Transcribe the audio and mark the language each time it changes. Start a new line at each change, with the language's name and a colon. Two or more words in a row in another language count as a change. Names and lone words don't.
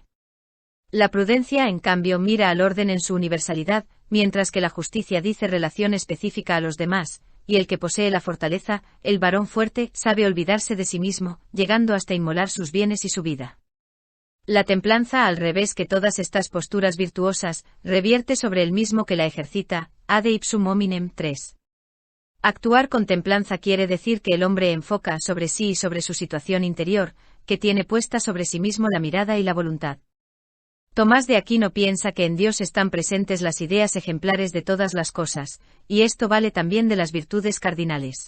Spanish: La prudencia, en cambio, mira al orden en su universalidad, mientras que la justicia dice relación específica a los demás, y el que posee la fortaleza, el varón fuerte, sabe olvidarse de sí mismo, llegando hasta inmolar sus bienes y su vida. La templanza, al revés que todas estas posturas virtuosas, revierte sobre el mismo que la ejercita,
Latin: ad ipsum hominem 3.
Spanish: Actuar con templanza quiere decir que el hombre enfoca sobre sí y sobre su situación interior, que tiene puesta sobre sí mismo la mirada y la voluntad. Tomás de Aquino piensa que en Dios están presentes las ideas ejemplares de todas las cosas, y esto vale también de las virtudes cardinales.